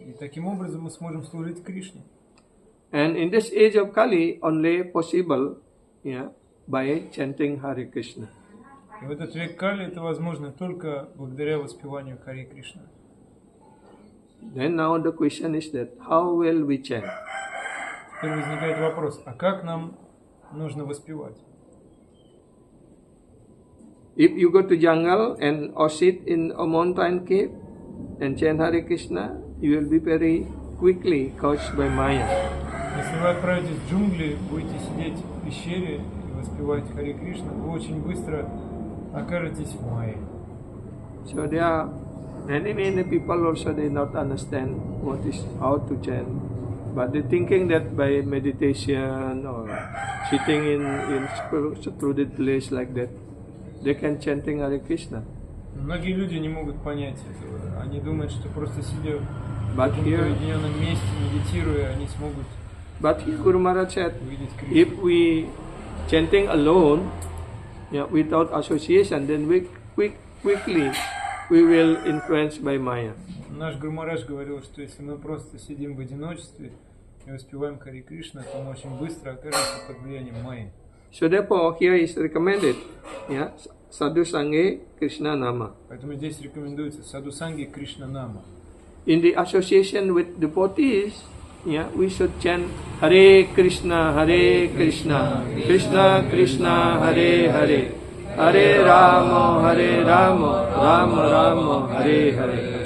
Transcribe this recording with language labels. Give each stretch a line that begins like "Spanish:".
Russian: И таким образом мы сможем служить Кришне.
English: And in this age of Kali, only possible, by chanting Hare Krishna.
Russian: И в этот век Кали это возможно только благодаря воспеванию Харе Кришна.
English: Then now the question is that how will we chant?
Russian: Теперь возникает вопрос, а как нам нужно воспевать?
English: If you go to jungle and or sit in a mountain cave and chant Hare Krishna, you will be very quickly caught by Maya.
Russian: Если вы отправитесь в джунгли, будете сидеть в пещере и воспевать Харе Кришна, вы очень быстро окажетесь в майе.
English: So there are many people also they not understand what is how to chant, but they thinking that by meditation or sitting in secluded place like that, they can chanting Hare Krishna.
Russian: Многие люди не могут понять этого. Они думают, что просто сидя в
English: But
Russian: каком-то
English: here,
Russian: уединенном месте, медитируя, они смогут
English: Guru Maharaj said,
Russian: увидеть Кришну.
English: if we chanting alone, without association, then we quickly we will influenced by Maya.
Russian: Наш Гуру Махарадж говорил, что если мы просто сидим в одиночестве и воспеваем Харе Кришна, то мы очень быстро окажемся под влиянием майи.
English: So therefore, here is recommended, Sadhu Sange Krishna Nama.
Russian: Поэтому здесь рекомендуется Садхусанги Кришна Нама.
English: In the association with devotees, we should chant Hare Krishna, Krishna Krishna, Hare Hare, Hare Rama, Rama Rama, Hare Hare.